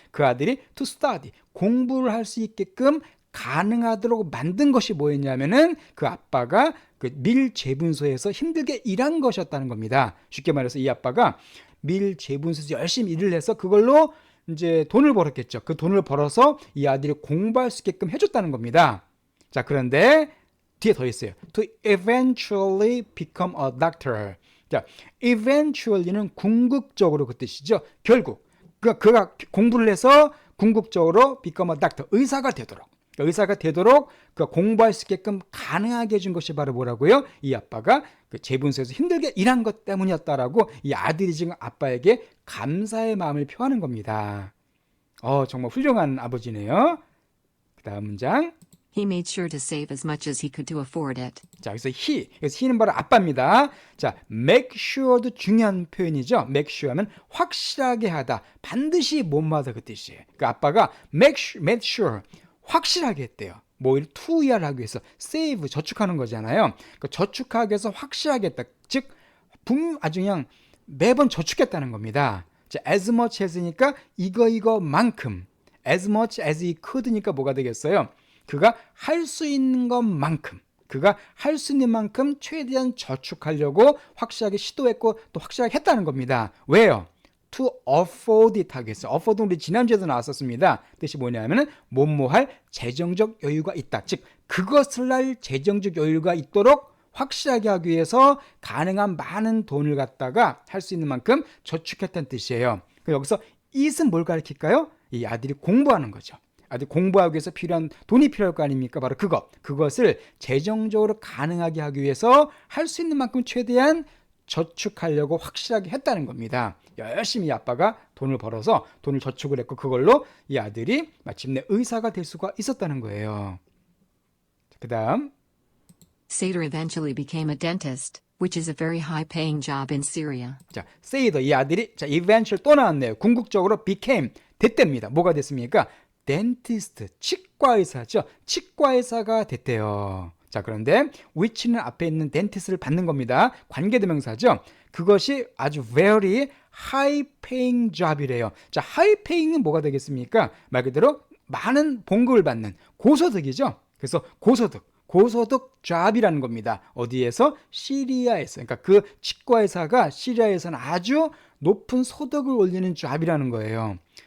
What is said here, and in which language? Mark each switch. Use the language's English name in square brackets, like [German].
[Korean] 그 아들이 to study, 공부를 할 수 있게끔 가능하도록 만든 것이 뭐였냐면은 그 아빠가 그 밀 재분소에서 힘들게 일한 것이었다는 겁니다. 쉽게 말해서 이 아빠가 밀 재분소에서 열심히 일을 해서 그걸로 이제 돈을 벌었겠죠. 그 돈을 벌어서 이 아들이 공부할 수 있게끔 해줬다는 겁니다. 자, 그런데 뒤에 더 있어요. [English] To eventually become a doctor. [Korean] 자, eventually는 궁극적으로 그 뜻이죠. 결국 그가 공부를 해서 궁극적으로 [English] become a doctor, [Korean] 의사가 되도록 그 공부할 수 있게끔 가능하게 해준 것이 바로 뭐라고요? 이 아빠가 그 재분소에서 힘들게 일한 것 때문이었다라고 이 아들이 지금 아빠에게 감사의 마음을 표하는 겁니다. 정말 훌륭한 아버지네요. 그 다음 문장. [English] He made sure to save as much as he could to afford it. [Korean] 자, 여기서 he는 바로 아빠입니다. 자, make sure도 중요한 표현이죠. make sure 하면 확실하게 하다, 반드시 못마다 그 뜻이에요. 그 아빠가 made sure, 확실하게 했대요. 뭐 투이야를 하기 위해서 save, 저축하는 거잖아요. 그 저축하기 위해서 확실하게 했다. 즉 아주 그냥 매번 저축했다는 겁니다. 자, as much as니까 이거만큼, [English] as much as he could [Korean] 니까 뭐가 되겠어요? 그가 할 수 있는 것만큼, 그가 할 수 있는 만큼 최대한 저축하려고 확실하게 시도했고 또 확실하게 했다는 겁니다. 왜요? [English] to afford it [Korean] 하겠어요. afford 우리 지난주에도 나왔었습니다. 뜻이 뭐냐면은 뭐뭐할 재정적 여유가 있다. 즉 그것을 할 재정적 여유가 있도록 확실하게 하기 위해서 가능한 많은 돈을 갖다가 할 수 있는 만큼 저축했다는 뜻이에요. 여기서 it은 뭘 가리킬까요? 이 아들이 공부하는 거죠. 아들 공부하기 위해서 필요한 돈이 필요할 거 아닙니까? 바로 그것을 재정적으로 가능하게 하기 위해서 할 수 있는 만큼 최대한 저축하려고 확실하게 했다는 겁니다. 열심히 이 아빠가 돈을 벌어서 돈을 저축을 했고 그걸로 이 아들이 마침내 의사가 될 수가 있었다는 거예요. 그 다음 [English] Seder eventually became a dentist, which is a very high-paying job in Syria. [Korean] 자, 세이더 이 아들이 자, eventually 또 나왔네요. 궁극적으로 became 됐답니다. 뭐가 됐습니까? dentist 치과의사죠. 치과의사가 됐대요. 자, 그런데 which는 앞에 있는 dentist를 받는 겁니다. 관계대명사죠. 그것이 아주 [English] very high paying job [Korean] 이래요. 자, high paying은 뭐가 되겠습니까? 말 그대로 많은 봉급을 받는 고소득이죠. 그래서 고소득 job이라는 겁니다. 어디에서? 시리아에서. 그러니까 그 치과의사가 시리아에서는 아주 높은 소득을 올리는 job이라는 거예요.